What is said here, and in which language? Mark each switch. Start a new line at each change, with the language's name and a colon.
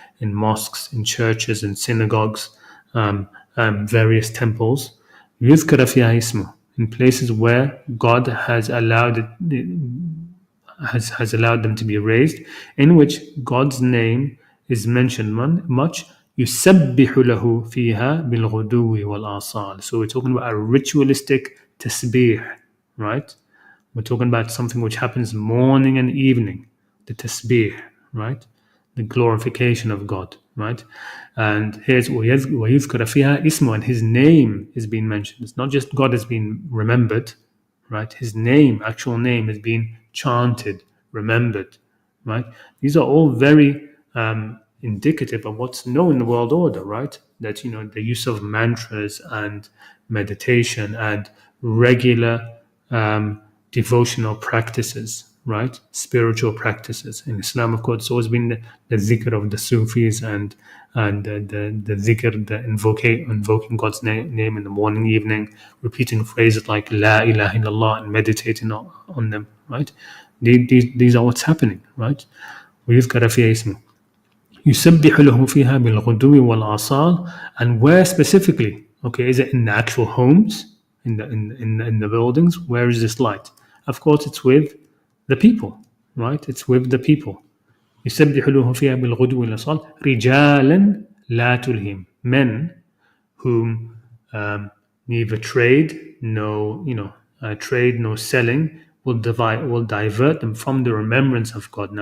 English: In mosques, in churches, in synagogues, various temples.
Arabic: يذكر فيها اسمه,
English: in places where God has allowed has allowed them to be raised, in which God's name is mentioned much.
Arabic: يسبح له فيها بالغدو والآصال.
English: So we're talking about a ritualistic tasbih, right? We're talking about something which happens morning and evening, the tasbih, right? The glorification of God, right? And here's
Arabic: وَيُذْكَرَ فِيهَا
English: ismu, and his name is being mentioned. It's not just God has been remembered, right? His name, actual name, is being chanted, remembered, right? These are all very indicative of what's known in the world order, right? That, the use of mantras and meditation and regular devotional practices, right? Spiritual practices. In Islam, of course, it's always been the zikr of the Sufis and the zikr, the invoking God's name in the morning, evening, repeating phrases like La ilaha illallah and meditating on them, right? These are what's happening, right?
Arabic: ويذكر فيها اسمه يسبح له فيها بالغدو والآصال.
English: And where specifically? Okay, is it in the actual homes, in the buildings? Where is this light? Of course, it's with the people, right? It's with the people.
Arabic: يسبح له فيها بالغدو والآصال رجالا لا تلهم,
English: men whom neither trade, no selling will divert them from the remembrance of God.